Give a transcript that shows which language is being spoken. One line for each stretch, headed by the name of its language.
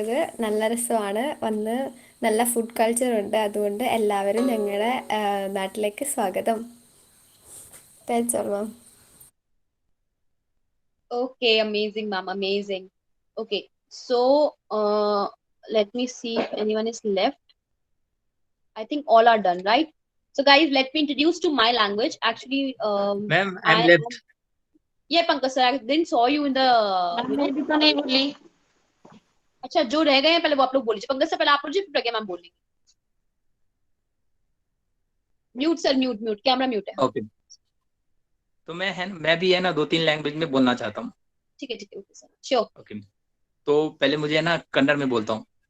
Malayalam: അത് നല്ല രസമാണ്. വന്ന് നല്ല ഫുഡ് കൾച്ചർ ഉണ്ട്. അതുകൊണ്ട് എല്ലാവരും ഞങ്ങളുടെ നാട്ടിലേക്ക് സ്വാഗതം.
English: That's all, ma'am. Okay, amazing ma'am, amazing. Okay, so let me see if anyone is left. I think all are done, right? So guys, let me introduce to my language. Actually, Ma'am, I'm left. Yeah, Pankaj sir, I didn't saw you in the, you know.
Hindi: मैं भी तो नहीं बोली. अच्छा, जो रह गए हैं पहले वो आप लोग बोल लीजिए. पंकज सर पहले आप बोल लीजिए, फिर प्रज्ञा मैम बोल लेंगे. Mute sir, mute, camera mute है.
English: Okay.
Hindi: तो मैं भी है ना 2-3 लैंग्वेज में बोलना चाहता हूँ. ठीक है, ओके सर, श्योर.
English: Okay.
Hindi: तो पहले मुझे है ना कन्नड़ में बोलता हूँ.